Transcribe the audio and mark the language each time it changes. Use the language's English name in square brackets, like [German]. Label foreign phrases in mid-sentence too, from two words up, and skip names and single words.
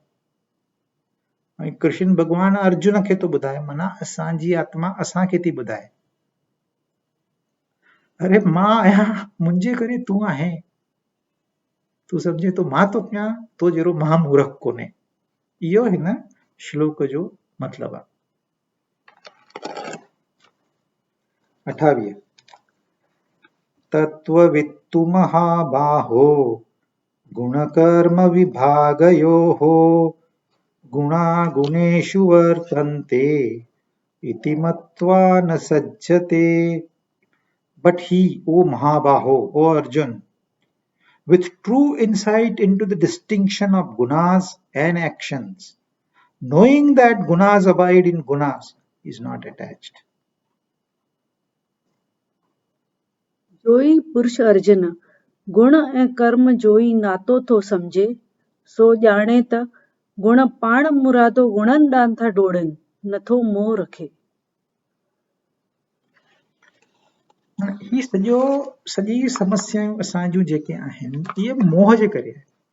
[Sindhi] ऐं कृष्ण भगवान अर्जुन खे तो ॿुधाए, माना असांजी आत्मा असांखे थी ॿुधाए, अरे मां आहियां, मुंहिंजे करे तूं आहे। तूं सम्झे तो मां तो कयां, तो जहिड़ो महामूर्ख कोन्हे। इहो हिन श्लोक जो मतिलबु आहे। [Sanskrit] 28 तत्त्ववित्तु महाबाहो गुणकर्म विभागयोः गुणा गुणेषु वर्तन्ते इति मत्वा न सज्जते। [English] But he, O Mahabaho, O Arjun, with true insight into the distinction of gunas and actions, knowing that gunas abide in gunas, is not attached. [Sindhi] जोई पुरुष अर्जुन गुण ऐं कर्म जोई नातो थो सम्झे, सो ॼाणे त गुण पाण मुरादो गुणनि ॾांहुं था डोड़नि, नथो मोह रखे। ही सॼी समस्याऊं असां जूं जेके आहिनि इहे मोह जे करे आहिनि।